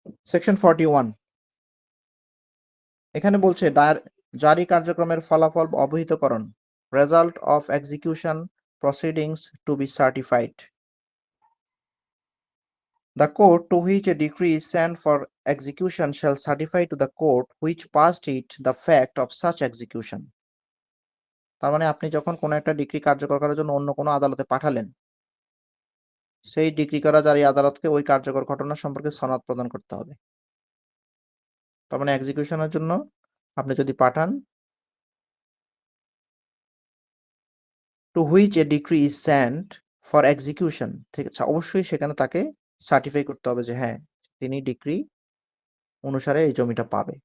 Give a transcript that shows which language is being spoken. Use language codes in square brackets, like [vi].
[bn] Section 41 এখানে বলছে জারি কার্যক্রমের ফলাফল অবহিতকরণ, [en] Result of execution proceedings to be certified. The court to which a decree is sent for execution shall certify to the court which passed it the fact of such execution. [bn] তার মানে আপনি যখন কোনো একটা ডিক্রি কার্যকর করার জন্য অন্য কোনো আদালতে পাঠালেন, সেই ডিক্রি করা জারি আদালতকে ওই কার্যকর ঘটনা সম্পর্কে সনদ প্রদান করতে হবে। তার মানে এক্সিকিউশনের জন্য আপনি যদি পাঠান, [en] to which a decree is sent for execution, [bn] ঠিক আছে, অবশ্যই সেখানে তাকে সার্টিফাই করতে হবে যে হ্যাঁ তিনি ডিক্রি অনুসারে এই জমিটা পাবে।